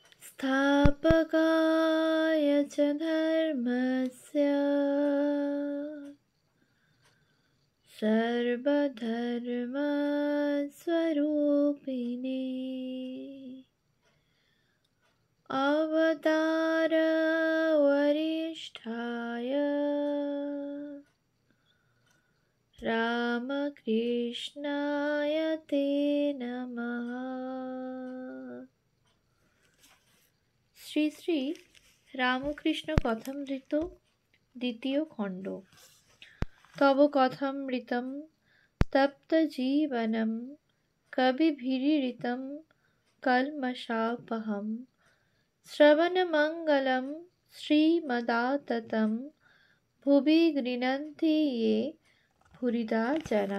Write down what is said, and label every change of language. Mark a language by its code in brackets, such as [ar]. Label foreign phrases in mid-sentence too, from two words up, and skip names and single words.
[sa] संस्थापकाय च धर्मस्य सर्वधर्मस्वरूपिणे अवतार वरिष्ठाय रामकृष्णाय ते नमः। [bn] শ্রী শ্রী রামকৃষ্ণ কথামৃত দ্বিতীয় খণ্ড। [sa] তব কথামৃতম তপ্ত জীবনম কবিভিরীড়িতম কল্মষাপহম শ্রবণমঙ্গলম শ্রীমদাততম ভুবি গৃণন্তি ये ভুরিদা জনা।